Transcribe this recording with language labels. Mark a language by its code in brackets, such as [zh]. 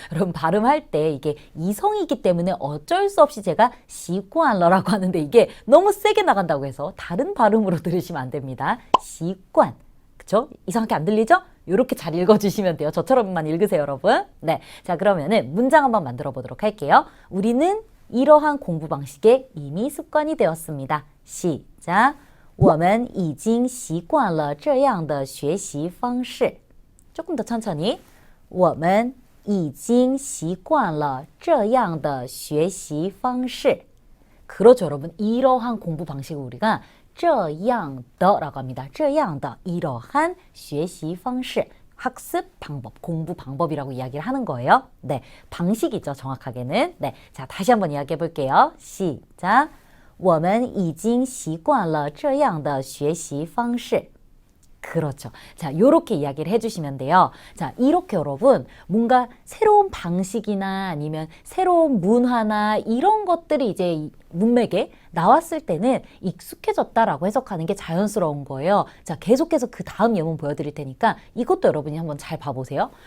[ko] 여러분 발음할 때 이게 이성이기 때문에 어쩔 수 없이 제가 [zh] 习惯了 [ko] 라고 하는데 이게 너무 세게 나간다고 해서 다른 발음으로 들으시면 안 됩니다. [zh] 习惯. [ko] 그쵸? 이상하게 안 들리죠? 이렇게 잘 읽어주시면 돼요. 저처럼만 읽으세요, 여러분. 네, 자 그러면은 문장 한번 만들어 보도록 할게요. 우리는 이러한 공부 방식에 이미 습관이 되었습니다. 시작. [zh] 我们已经习惯了这样的学习方式. [ko] 조금 더 천천히. [zh] 我们已经习惯了这样的学习方式. [ko] 그렇죠, 여러분. 이러한 공부 방식을 우리가 [zh] 这样的 [ko] 라고 합니다. [zh] 这样的 [ko] 이러한 [zh] 学习方式. [ko] 학습 방법, 공부 방법이라고 이야기를 하는 거예요. 네, 방식이죠, 정확하게는. 네, 자 다시 한번 이야기해 볼게요. 시작. [zh] 我们已经习惯了这样的学习方式. [ko] 그렇죠. 자, 요렇게 이야기를 해주시면 돼요. 자, 이렇게 여러분 뭔가 새로운 방식이나 아니면 새로운 문화나 이런 것들이 이제 문맥에 나왔을 때는 익숙해졌다라고 해석하는 게 자연스러운 거예요. 자, 계속해서 그 다음 예문 보여드릴 테니까 이것도 여러분이 한번 잘 봐보세요.